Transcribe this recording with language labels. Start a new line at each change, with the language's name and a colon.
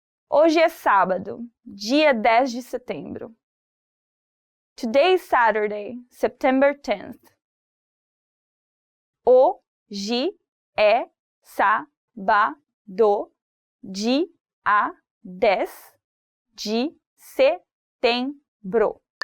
Portuguese: Hoje é sábado, dia 10 de setembro.
English: Today is Saturday, September 10th.
Portuguese: Hoje é sábado, dia 10 de setembro.